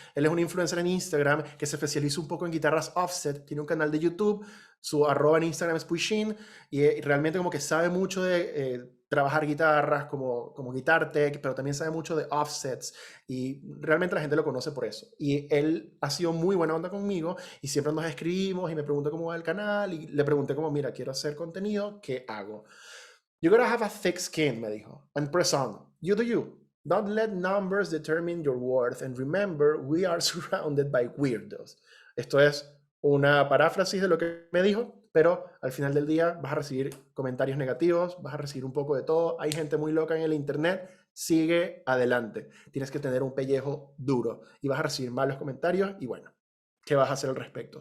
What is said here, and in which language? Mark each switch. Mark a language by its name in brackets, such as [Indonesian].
[Spanish] Él es un influencer en Instagram que se especializa un poco en guitarras offset, tiene un canal de YouTube, su @ en Instagram es Pushin, y realmente como que sabe mucho de trabajar guitarras como Guitar Tech, pero también sabe mucho de offsets, y realmente la gente lo conoce por eso. Y él ha sido muy buena onda conmigo, y siempre nos escribimos, y me pregunta cómo va el canal, y le pregunté como, mira, quiero hacer contenido, ¿qué hago? [English] You gotta have a thick skin, [Spanish] me dijo, [English] and press on. You do you. Don't let numbers determine your worth, and remember, we are surrounded by weirdos. [Spanish] Esto es una paráfrasis de lo que me dijo, pero al final del día vas a recibir comentarios negativos, vas a recibir un poco de todo. Hay gente muy loca en el internet. Sigue adelante. Tienes que tener un pellejo duro y vas a recibir malos comentarios y bueno, ¿qué vas a hacer al respecto?